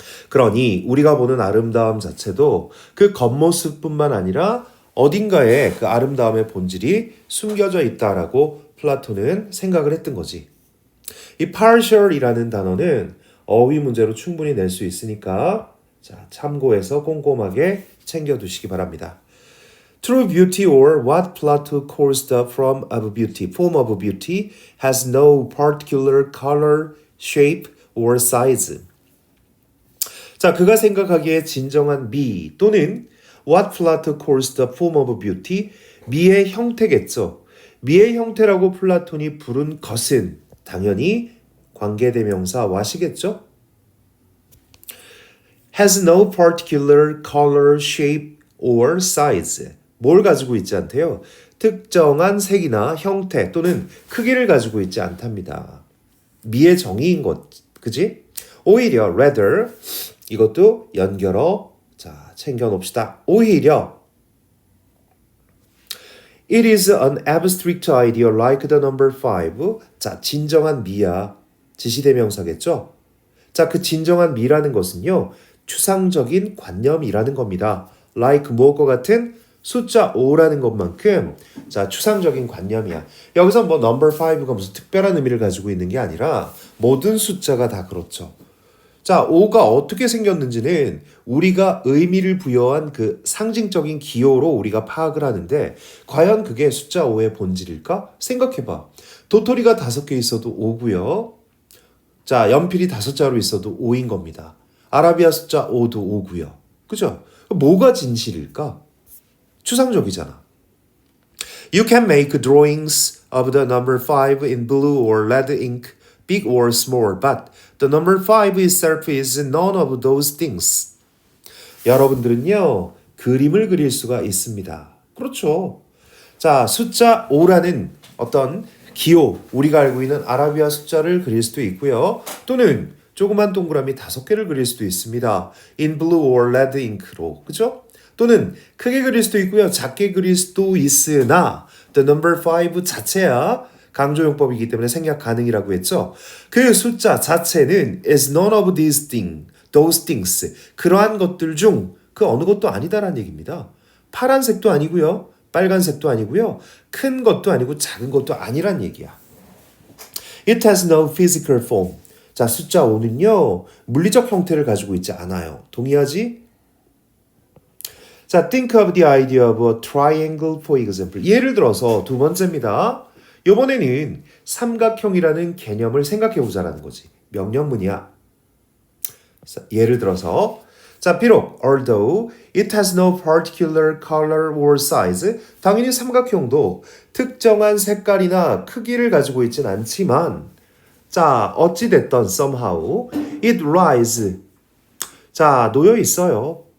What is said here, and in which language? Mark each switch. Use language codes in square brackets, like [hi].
[ko] 그러니 우리가 보는 아름다움 자체도 그 겉모습뿐만 아니라 어딘가에 그 아름다움의 본질이 숨겨져 있다라고 플라톤은 생각을 했던 거지. 이 partial이라는 단어는 어휘 문제로 충분히 낼 수 있으니까 자, 참고해서 꼼꼼하게 챙겨두시기 바랍니다. [en] True beauty or what Plato calls the form of beauty has no particular color, shape or size. [ko] 자, 그가 생각하기에 진정한 미 또는 [en] what Plato calls the form of beauty, [ko] 미의 형태겠죠. 미의 형태라고 플라톤이 부른 것은 당연히 관계대명사 what이겠죠. [en] has no particular color, shape or size. [ko] 뭘 가지고 있지 않대요? 특정한 색이나 형태 또는 크기를 가지고 있지 않답니다. 미의 정의인 것, 그지? 오히려 rather, 이것도 연결어, 자, 챙겨놓읍시다. 오히려 [en] It is an abstract idea like the number 5. [ko] 자, 진정한 미야. 지시대명사겠죠? 자, 그 진정한 미라는 것은요, 추상적인 관념이라는 겁니다. like 무엇과 같은 숫자 5라는 것만큼 자, 추상적인 관념이야. 여기서 number 5가 무슨 특별한 의미를 가지고 있는 게 아니라 모든 숫자가 다 그렇죠. 자, 5가 어떻게 생겼는지는 우리가 의미를 부여한 그 상징적인 기호로 우리가 파악을 하는데 과연 그게 숫자 5의 본질일까? 생각해봐. 도토리가 5개 있어도 5고요. 자, 연필이 5자로 있어도 5인 겁니다. 아라비아 숫자 5도 5고요. 그죠? 뭐가 진실일까? 추상적이잖아. [en] You can make drawings of the number 5 in blue or red ink, big or small, but the number 5 itself is none of those things. [ko] 여러분들은요, 그림을 그릴 수가 있습니다. 그렇죠. 자, 숫자 5라는 어떤 기호, 우리가 알고 있는 아라비아 숫자를 그릴 수도 있고요. 또는 조그만 동그라미 5개를 그릴 수도 있습니다. [en] In blue or red ink로. 그죠? [ko] 또는 크게 그릴 수도 있고요. 작게 그릴 수도 있으나 the number 5 자체야 강조용법이기 때문에 생략 가능이라고 했죠. 그 숫자 자체는 [en] is none of those things. [ko] 그러한 것들 중 그 어느 것도 아니다라는 얘기입니다. 파란색도 아니고요. 빨간색도 아니고요. 큰 것도 아니고 작은 것도 아니란 얘기야. [en] It has no physical form. [ko] 자, 숫자 5는요. 물리적 형태를 가지고 있지 않아요. 동의하지? [en] 자, think of the idea of a triangle for example. [ko] 예를 들어서 두 번째입니다. 이번에는 삼각형이라는 개념을 생각해 보자라는 거지. 명령문이야. 예를 들어서 자, 비록 [en] although it has no particular color or size [ko] 당연히 삼각형도 특정한 색깔이나 크기를 가지고 있진 않지만 자, 어찌됐던 [en] somehow it lies [ko] 자, 놓여 있어요.